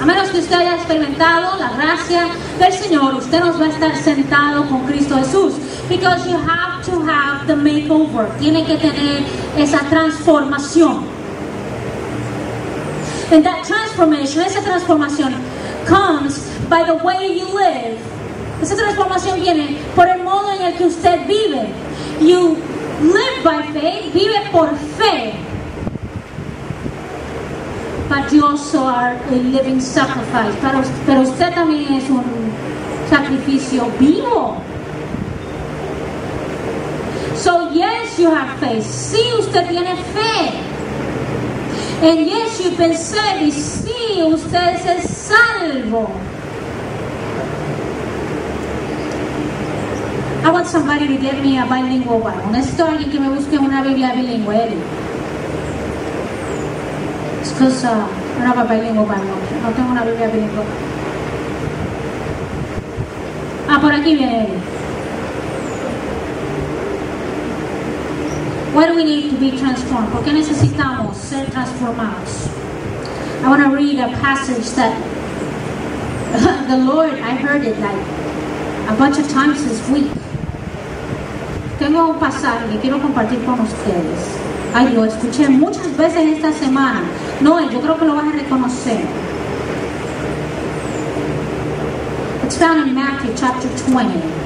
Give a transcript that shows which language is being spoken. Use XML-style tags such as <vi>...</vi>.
<es>A menos que usted haya experimentado la gracia del Señor, usted nos va a estar sentado con Cristo Jesús.</es> <en>Because you have to have the makeover.</en> <es>Tiene que tener esa transformación.</es> <en>And that transformation,</en> <es>esa transformación</es> <en>comes by the way you live.</en> <es>Esa transformación viene por el modo en el que usted vive.</es> <en>You live by faith,</en> <es>vive por fe.</es> <en>But you also are a living sacrifice.</en> <es>Pero usted también es un sacrificio vivo.</es> <en>So yes, you have faith.</en> <es>Sí, usted tiene fe.</es> <en>And yes, you've been saved.</en> <es>Y sí, usted es salvo.</es> <en>I want somebody to get me a bilingual Bible.</en> <es>Necesito alguien que me busque una Biblia bilingüe, Eli.</es> <en>It's because I don't have a bilingual Bible.</en> <es>No tengo una Biblia bilingüe. Por aquí viene Eli.</es> <en>Why do we need to be transformed?</en> <es>¿Por qué necesitamos ser transformados?</es> <en>I want to read a passage that the Lord, I heard it like a bunch of times this week.</en> <es>Tengo un pasaje que quiero compartir con ustedes. Ay, lo escuché muchas veces esta semana. Noel, yo creo que lo vas a reconocer.</es> <en>It's found in Matthew chapter 20.</en>